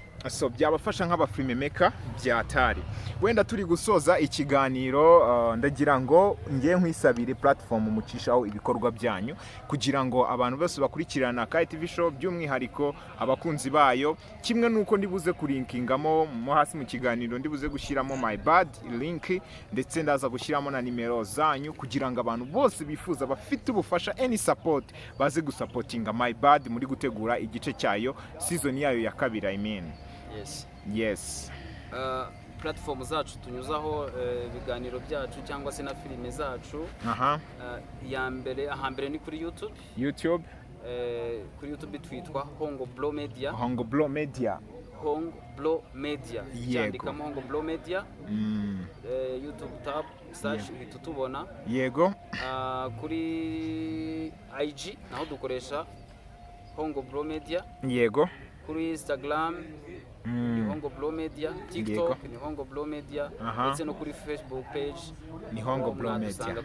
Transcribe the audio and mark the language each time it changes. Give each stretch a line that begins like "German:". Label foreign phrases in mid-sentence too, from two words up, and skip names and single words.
Kinyarwanda: byabafasha nk'abafilmmaker byatari wenda turi gusoza ikiganiro ndagira ngo ngiye nkwisabire platform mucishaho ibikorwa byanyu kugira ngo abantu bose bakurikirana Kai TV show by'umwihariko abakunzi bayo kimwe nuko ndibuze kurinkingamo mo hasi mu kiganiro ndibuze gushyiramo
English: my bad
Kinyarwanda: link ndetse ndaza gushyiramo na nimero zanyu kugira ngo abantu bose bifuza bafite ubufasha
English: any support
Kinyarwanda: baze gusupportinga
English: my bad
Kinyarwanda: muri gutegura igice cyayo season yayo ya kabiri yes platform zacu tunyuzaho ibiganiro byacu cyangwa se na filime zacu ahambere ni kuri YouTube kuri YouTube twitwa Hongo Blow Media cyandikamo Hongo Blow Media YouTube
English: tab search
Kinyarwanda: tutubona kuri IG naho dukoresha Hongo Blow Media kuri Instagram ni Hongo Blow Media, TikTok ni Hongo Blow Media, ndetse no kuri Facebook page ni Hongo Blow Media.